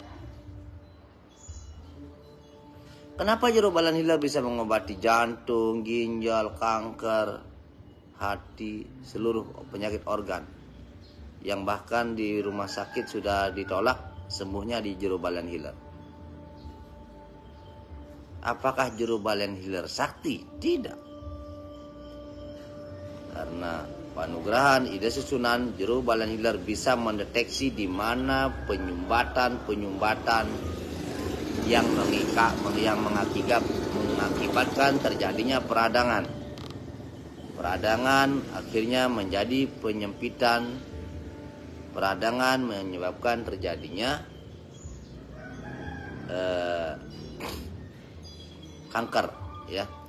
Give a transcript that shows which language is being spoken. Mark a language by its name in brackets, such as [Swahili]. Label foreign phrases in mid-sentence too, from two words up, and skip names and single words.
[Indonesian] Kenapa jerubalan hiler bisa mengobati jantung, ginjal, kanker, hati, seluruh penyakit organ yang bahkan di rumah sakit sudah ditolak sembuhnya di jerubalan hiler? Apakah jerubalan hiler sakti? Tidak. Karena panugrahan ide susunan, jerubalan hiler bisa mendeteksi di mana penyumbatan yang mengakibatkan terjadinya peradangan. Peradangan akhirnya menjadi penyempitan. Peradangan menyebabkan terjadinya kanker, ya.